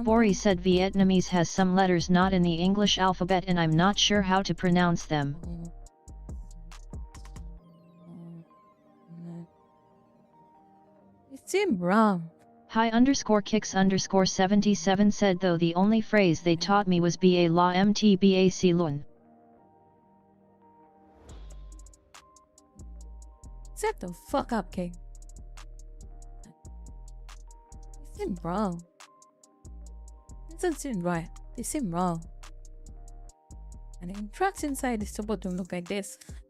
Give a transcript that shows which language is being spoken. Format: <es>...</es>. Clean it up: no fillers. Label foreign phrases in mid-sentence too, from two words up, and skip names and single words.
<en>Bori said Vietnamese has some letters not in the English alphabet and I'm not sure how to pronounce them. It seemed wrong. Hi _kicks_77 said though the only phrase they taught me was ba la mtbac lun. Shut the fuck up, King. It seemed wrong. It doesn't seem right. It seemed wrong. And the tracks inside is supposed to look like this.</en>